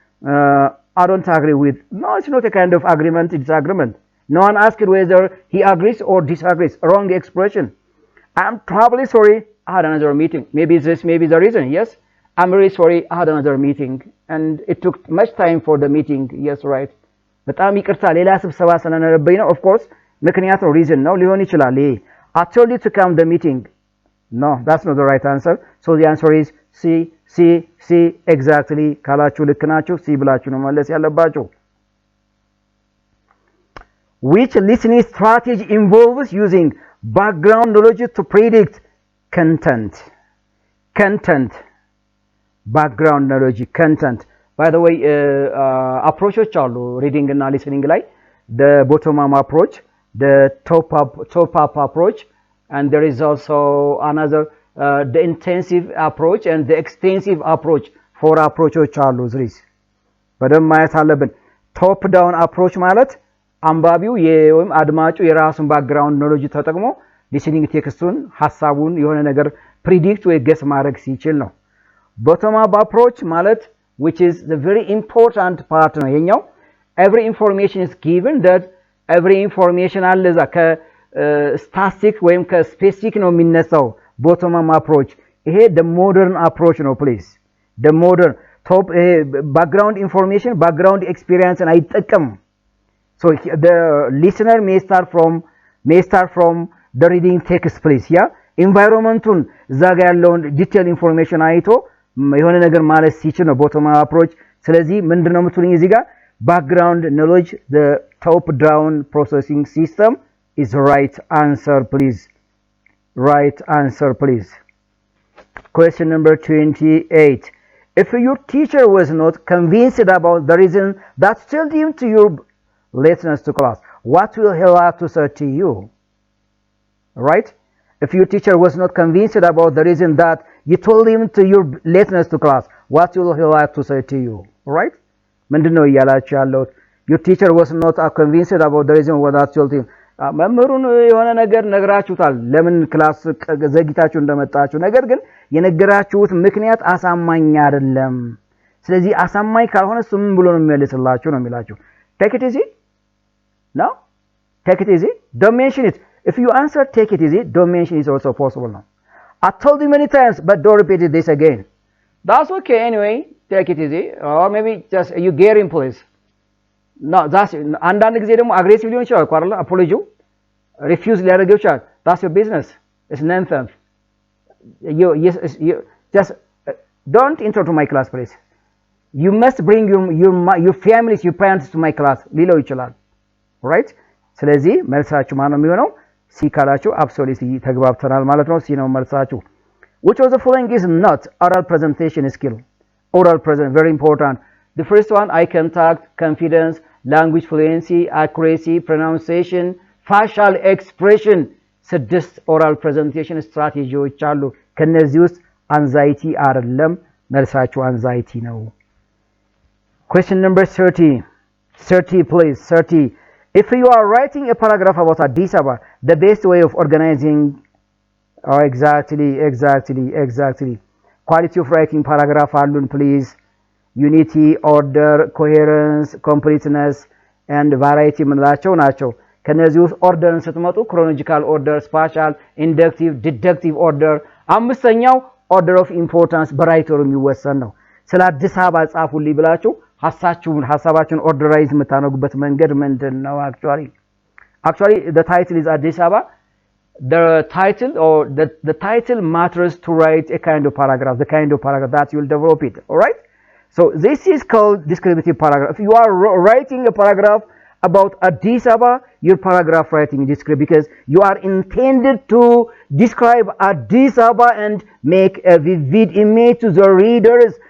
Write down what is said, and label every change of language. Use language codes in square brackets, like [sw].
[en] I don't agree with. No, it's not a kind of agreement, it's agreement. No one asked whether he agrees or disagrees. Wrong expression. I'm probably sorry. I had another meeting. Maybe this may be the reason. Yes. I'm very sorry, I had another meeting and it took much time for the meeting. Yes, right. [am] በጣም ይቅርታ ሌላ ስብሰባ ስለነበረብኝ ነው. Of course, ምክንያት ነው reason ነው ሊሆን ይችላል። [en] I told you to come the meeting. No, that's not the right answer. So the answer is C exactly. [am] ካላችሁ ልክ ናችሁ። C ብላችሁ ነው መለስ ያለባችሁ. [en] Which listening strategy involves using background knowledge to predict content? background knowledge content. By the way, approaches አሉ reading እና listening ላይ the bottom up approach, the top up approach, and there is also another the intensive approach and the extensive approach. [am] four approaches አሉ ዝሪስ በደንብ ማየት አለብን። top down approach ማለት አንባቢው ወይም አድማጩ የራሱን background knowledge ተጠቅሞ listening ቴክስቱን ሐሳቡን የሆነ ነገር predict ወይ guess ማድረግ ሲችል ነው። bottom up approach ማለት [en] which is the very important part [am] ነው ይሄኛው. [en] every information is given that every information [am] አለ እዛ ከስታቲክ ወይም ከስፔሲፊክ ነው የሚነሳው bottom up approach። ይሄ [en] the modern approach [am] ነው please. [en] the modern top background information background experience አይጠቀም. so the listener may start from the reading text please. yeah environmenቱን እዛ ጋር ያለውን detailed information አይቶ የሆነ ነገር ማለት ሲችል ነው bottom up approach። [am] ስለዚህ ምንድነው የምትሉኝ እዚህ ጋር [en] background knowledge the top down processing system is right answer please. right answer please. question number 28 if your teacher was not convinced about the reason that told him to your lateness to class what will he have to say to you? right, if your teacher was not convinced about the reason that you told him to your lateness to class what will he like to say to you? [am] right, ምንድነው እያላችሁ ያለው? [en] your teacher was not convinced about the reason what that told him. [am] መምህሩን የሆነ ነገር ነግራችሁታል ለምን ክላስ ዘግይታችሁ እንደመጣችሁ፣ ነገር ግን የነገራችሁት ምክንያት አሳማኝ አይደለም። ስለዚህ አሳማኝ ካልሆነ እሱ ምን ብሎ ነው የሚመልስላችሁ ነው የሚላችሁ። [en] take it easy no take it easy don't mention it. if you answer take it easy don't mention is also possible now. I told you many times but don't repeat this again. that's okay anyway take it easy or maybe just you get in place. no that's [am] አንዳንድ ጊዜ ደግሞ አግሬሲቭ ሊሆን ይችላል አይደል? አፖሎጂ ሪፊውዝ ሊያደርገው ይችላል. [en] that's your business. it's nonsense. you just don't enter to my class please. you must bring your families your parents to my class ሊለው ይችላል። right [am] ስለዚህ መልሳችሁ ማን ነው የሚሆነው? ሲ ካላችሁ absolutely ተግባብተናል ማለት ነው። ሲ ነው መልሳችሁ። [en] which of the following is not oral presentation skill? oral present very important. the first one eye contact, confidence, language fluency, accuracy, pronunciation, facial expression. ስድስት oral presentation ስትራቴጂዎች አሉ። [am] ከነዚህ ውስጥ አንዛይቲ አይደለም መልሳችሁ አንዛይቲ ነው። [en] question number 30 please 30 if you are writing a paragraph about Addis Ababa the best way of organizing exactly quality of writing paragraph አሉን please [am] ዩኒቲ፣ ኦርደር፣ ኮሄረንስ፣ ኮምፕሊትነስ ኤንድ ቫራይቲ የምንላቸው ናቸው። ከነዚህ ውስጥ ኦርደርን ስትመጡ ክሮኖሎጂካል ኦርደር፣ ስፓሻል፣ ኢንደክቲቭ፣ ዲደክቲቭ ኦርደር። አምስተኛው ኦርደር ኦፍ ኢምፖርታንስ በራይተሩ የሚወሰን ነው። ስለ አዲስ አበባ ጻፉልኝ ብላችሁ ሀሳባችሁን ኦርደራይዝ የምታነጉበት መንገድ ምንድን ነው? [en] actually the title is Addis Ababa. The title matters to write a kind of paragraph, the kind of paragraph that you will develop it. All right, so this is called descriptive paragraph. If you are writing a paragraph about Addis Ababa, your paragraph writing is descriptive because you are intended to describe Addis Ababa and make a vivid image to the readers.